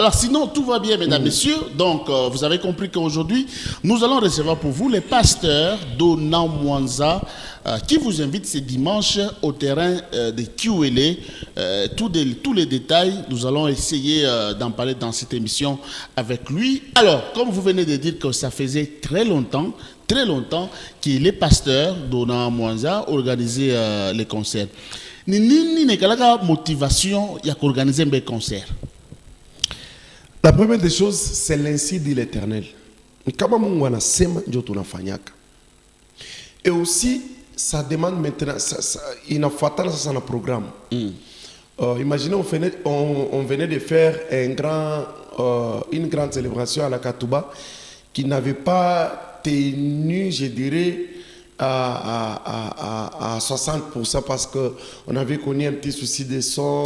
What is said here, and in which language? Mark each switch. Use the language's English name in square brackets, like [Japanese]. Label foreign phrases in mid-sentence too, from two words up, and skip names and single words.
[French] Voilà, sinon tout va bien, mesdames, messieurs. Donc, vous avez compris qu'aujourd'hui, nous allons recevoir pour vous les pasteurs Donald Mwanza qui vous invite ce dimanche au terrain de Kiwele. Tous les détails, nous allons essayer d'en parler dans cette émission avec lui. Alors, comme vous venez de dire que ça faisait très longtemps qu'il est pasteur Donald Mwanza organisé les concerts. [Swahili] Nini nekalaka motivation ya [French] organiser un concert. La première des choses, c'est l'ainsi dit l'Éternel. [Swahili] Kama Mungu anasema ndio tunafanyaka. [French] Et aussi, ça demande maintenant, [Swahili] inafuatana sasa na programme. [French] Imaginez, on venait de faire une grande célébration à la Katouba qui n'avait pas tenu, je dirais, à 60% parce qu'on avait connu un petit souci de son.